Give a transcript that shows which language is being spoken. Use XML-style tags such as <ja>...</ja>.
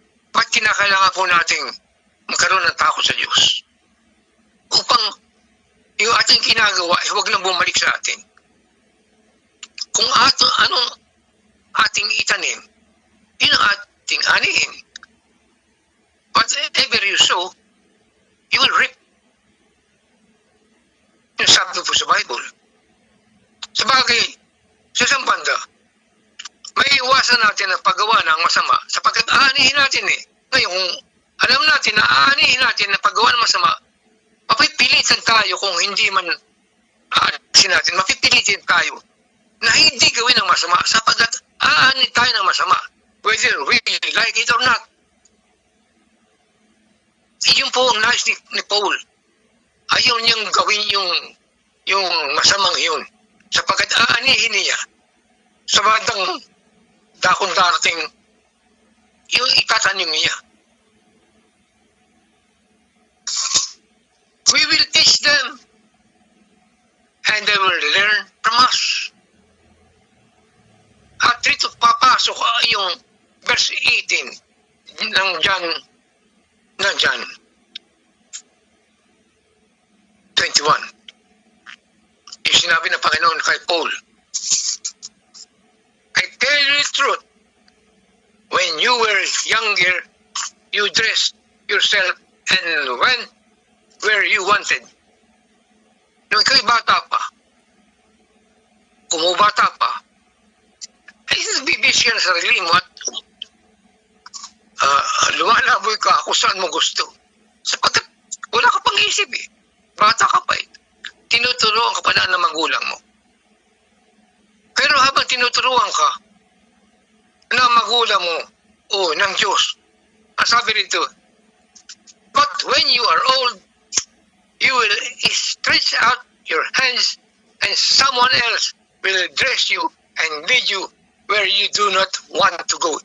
<tl>Ba't kinakailangan po natin magkaroon ng takot sa Diyos? Upang yung ating ginagawa ay huwag na bumalik sa atin. Kung anong ating itanim, yun ang ating anihin.</tl> <en>Whatever you sow, you will reap.</en> <tl>Yung sabi po sa Bible. Sabagay, sa isang banda, may iwasan natin ang paggawa ng masama sapagkat aanihin natin eh. Ngayon, kung alam natin na aanihin natin ang paggawa ng masama, mapipilitan tayo kung hindi man aanihin natin, mapipilitan tayo na hindi gawin ng masama sapagkat aanin tayo ng masama,</tl> <en>whether we like it or not.</en> <tl>Yun po ang nais ni Paul. Ayaw niyang gawin yung masamang yun sapagkat aanihin niya sa bandang dakong darating yung itatanim niya.</tl> <en>We will teach them and they will learn from us.</en> <tl>At dito papasok yung verse 18 ng John 21. Yung sinabi ng Panginoon kay Paul,</tl> <en>I tell you the truth, when you were younger, you dressed yourself and went where you wanted.</en> <tl>Nung ikaw'y bata pa, kumubata pa, ay bibis ka na sarili mo at lumalaboy ka kung saan mo gusto. Sapagkat wala ka pang isip eh. Bata ka pa eh. Tinuturuan ka pa na ng magulang mo. Pero habang tinuturuan ka ng magulang mo o ng Diyos, ang sabi rito,</tl> <en>but when you are old, you will stretch out your hands and someone else will dress you and lead you where you do not want to go.</en>